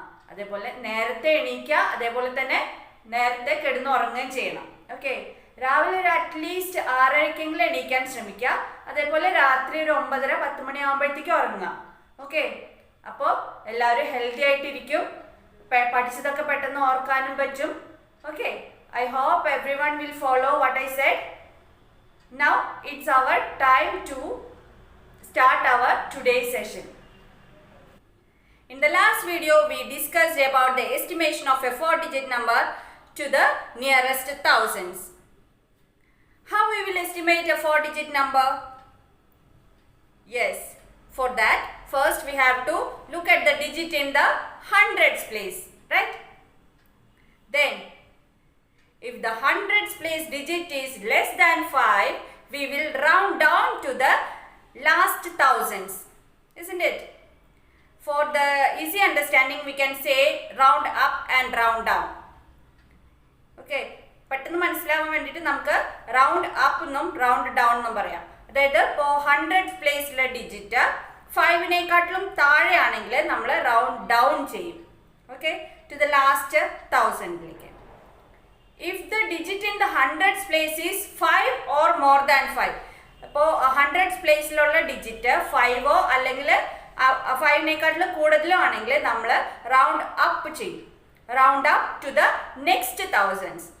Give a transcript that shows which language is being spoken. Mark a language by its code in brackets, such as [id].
[ml] അതേപോലെ നേരത്തെ എണീക്കുക, അതേപോലെ തന്നെ നേരത്തെ കിടന്നുറങ്ങുകയും ചെയ്യണം. ഓക്കെ, രാവിലെ ഒരു അറ്റ്ലീസ്റ്റ് 6:30 എണീക്കാൻ ശ്രമിക്കുക. അതേപോലെ രാത്രി ഒരു 9:30, 10 മണി ആകുമ്പോഴത്തേക്കും ഉറങ്ങുക. ഓക്കെ, അപ്പോൾ എല്ലാവരും ഹെൽത്തി ആയിട്ടിരിക്കും, പഠിച്ചതൊക്കെ പെട്ടെന്ന് ഓർക്കാനും പറ്റും. [en] Okay, I hope everyone will follow what I said. Now it's our time to start our today's session. In the last video we discussed about the estimation of a 4-digit number to the nearest thousands. How we will estimate a 4-digit number? Yes, for that first we have to look at the digit in the hundreds place, right? Then if the hundreds place digit is less than 5, we will round down to the last thousands, isn't it? For the easy understanding, we can say round up and round down. [ml] Okay, പെട്ടെന്ന് മനസ്സിലാവാൻ വേണ്ടിയിട്ട് നമുക്ക് round up എന്നും round down എന്നും പറയാം. അതായത് ഇപ്പോൾ 100 പ്ലേസിലെ digit 5-നേക്കാട്ടിലും താഴെയാണെങ്കിൽ നമ്മൾ റൗണ്ട് ഡൗൺ ചെയ്യും. [en] Okay, to the last 1000ലേക്ക്. If the digit in the hundreds place is 5 or more than 5, [ml] അപ്പോൾ hundreds പ്ലേസിലുള്ള ഡിജിറ്റ് 5ഓ അല്ലെങ്കിൽ 5-നേക്കാട്ടിലും കൂടുതലോ ആണെങ്കിൽ നമ്മൾ റൗണ്ട് അപ്പ് ചെയ്യും. [en] Round up to the next thousands.